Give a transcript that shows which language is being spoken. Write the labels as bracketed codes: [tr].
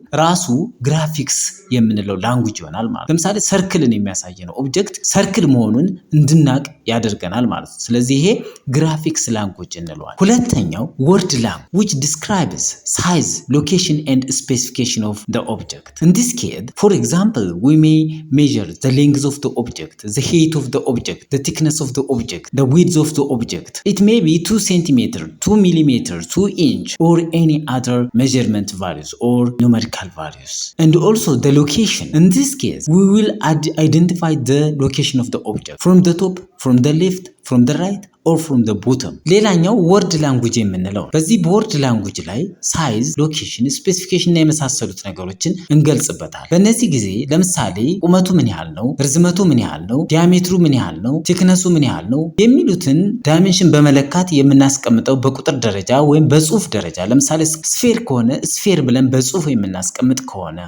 [am] ራሱ ግራፊክስ የምንለው ላንጉጅ ይሆናል ማለት ነው። ለምሳሌ ሰርክልን የሚያሳየን ኦብጀክት ሰርክል መሆኑን እንድናቅ ያደርገናል ማለት ነው። ስለዚህ ይሄ ግራፊክስ ላንጉጅ እንለዋለን። ሁለተኛው ወርድ ላንጉጅ [en] which describes size, location and specification of the object. In this case, for example, we may measure the length of the object, the height of the object, the thickness of the object, the width of the object. It may be 2 cm, 2 mm, 2 inch or any other measurement values or numerical values. And also the location. In this case, we will identify the location of the object from the top, from the left, from the right or from the bottom. [am] ሌላኛው ወርድ ላንጉጅ የምንለው በዚህ በወርድ ላንጉጅ ላይ ሳይዝ፣ ሎኬሽን፣ ስፔሲፊኬሽን እና የመሳሰሉት ነገሮችን እንገልጽበታል። በእነዚህ ጊዜ ለምሳሌ ቁመቱ ምን ያህል ነው፣ ርዝመቱ ምን ያህል ነው፣ ዲያሜትሩ ምን ያህል ነው፣ ቲክነሱ ምን ያህል ነው የሚሉትን ዳይሜንሽን በመለካት የምናስቀምጠው በቁጥር ደረጃ ወይም በጽሁፍ ደረጃ። ለምሳሌ ስፌር ከሆነ ስፌር ብለን በጽሁፍ የምናስቀምጥ ከሆነ፣